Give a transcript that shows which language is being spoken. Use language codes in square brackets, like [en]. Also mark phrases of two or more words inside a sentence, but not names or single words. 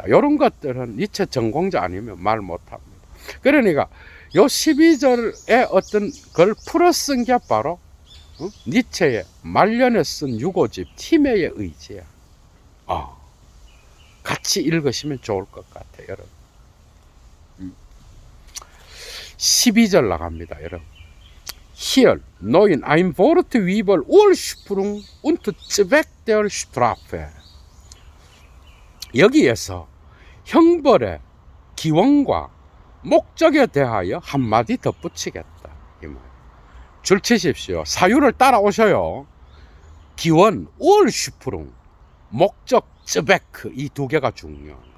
[ko] 이런 것들은 니체 전공자 아니면 말 못합니다. 그러니까 요 12절에 어떤 걸 풀어 쓴 게 바로 니체의 말년에 쓴 유고집 힘의 의지야. 같이 읽으시면 좋을 것 같아요, 여러분. 12절 나갑니다, 여러분. [de] Hier, neuen ein Wort über Ursprung und Zweck der Strafe. [ko] 여기에서 형벌의 기원과 목적에 대하여 한마디 덧붙이겠다, 이 말. 줄 치십시오. 사유를 따라오셔요. 기원, Ursprung, 목적, Zweck, 이 2개가 중요한 거예요.